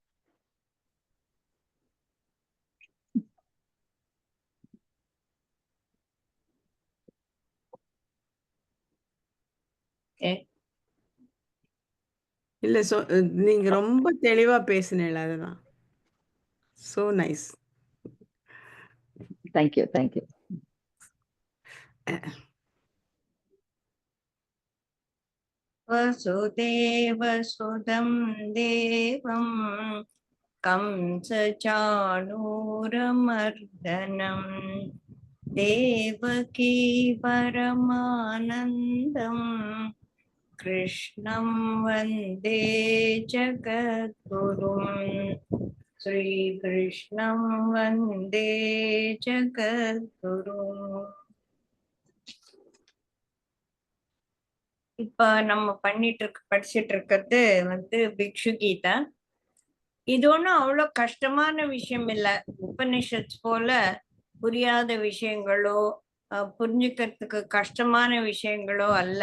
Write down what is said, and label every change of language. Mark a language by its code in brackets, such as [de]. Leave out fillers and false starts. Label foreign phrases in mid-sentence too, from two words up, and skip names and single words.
[ta] இல்ல நீங்க ரொம்ப தெளிவா பேசுனீங்க. அதுதான். [en] so nice. thank you thank you. [sa] वसुदेवसुतं देवं कंसचाणूरमर्दनं देवकी परमानन्दं कृष्णं वन्दे जगद्गुरुं श्रीकृष्णं वन्दे जगद्गुरुम्. [ta] இப்ப நம்ம படிச்சிட்டு இருக்கிறது பிக்ஷு கீதா. இது ஒண்ணும் அவ்வளவு கஷ்டமான விஷயம் இல்ல. உபனிஷத் போல புரியாத விஷயங்களோ புரிஞ்சுக்கிறதுக்கு கஷ்டமான விஷயங்களோ அல்ல.